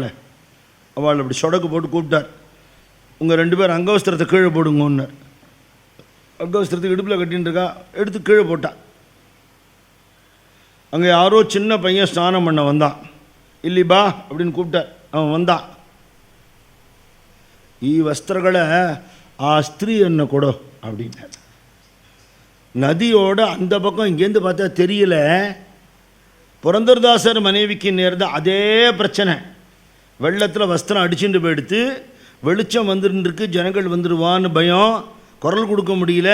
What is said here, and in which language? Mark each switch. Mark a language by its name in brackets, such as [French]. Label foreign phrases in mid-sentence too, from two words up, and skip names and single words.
[Tamil] அவள் அப்படி சொடக்கு போட்டு கூப்பிட்டார். உங்கள் 2 பேர் அங்கவஸ்திரத்தை கீழே போடுங்கன்னார். அங்கவஸ்திரத்துக்கு இடுப்பில் கட்டின்னு இருக்கா, எடுத்து கீழே போட்டான். அங்கே யாரோ சின்ன பையன் ஸ்நானம் பண்ண வந்தான். இல்லைபா அப்படின்னு கூப்பிட்டார். அவன் வந்தான். [Kannada] ಈ ವಸ್ತ್ರಗಳ ಆ ಸ್ತ್ರೀಯನ್ನು ಕೊಡೋ அப்படின்னார். [Tamil] நதியோட அந்த பக்கம் இங்கேருந்து பார்த்தா தெரியல. புரந்தரதாசர் மனைவிக்கு நேர்ந்த அதே பிரச்சனை. வெள்ளத்தில் வஸ்திரம் அடிச்சுட்டு போயிடுத்து, வெளிச்சம் வந்துருக்கு, ஜனங்கள் வந்துடுவான்னு பயம், குரல் கொடுக்க முடியல.